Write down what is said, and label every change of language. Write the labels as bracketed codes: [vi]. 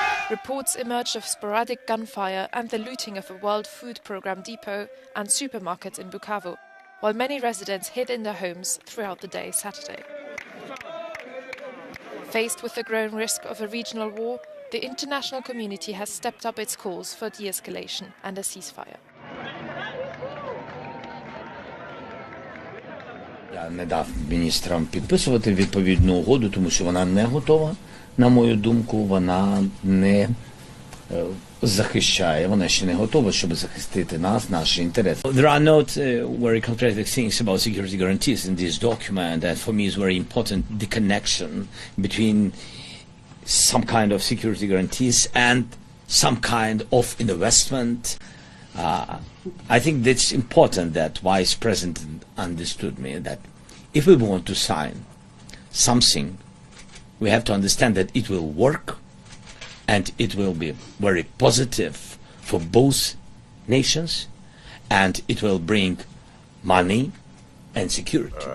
[en] Reports emerged of sporadic gunfire and the looting of a World Food Programme depot and supermarkets in Bukavu, while many residents hid in their homes throughout the day Saturday. Faced with the growing risk of a regional war, the international community has stepped up its calls for de-escalation and a ceasefire. [uk] Я не дав міністрам підписувати відповідну угоду, тому що вона не готова. На мою думку, вона не захищає, вона ще не готова, щоб захистити нас, наші інтереси. [en] There are not very concrete things about security guarantees in this document, and for me it's very important the connection between some kind of security guarantees and some kind of investment. I think that's important that Vice President understood me, that if we want to sign something, we have to understand that it will work and it will be very positive for both nations and it will bring money and security.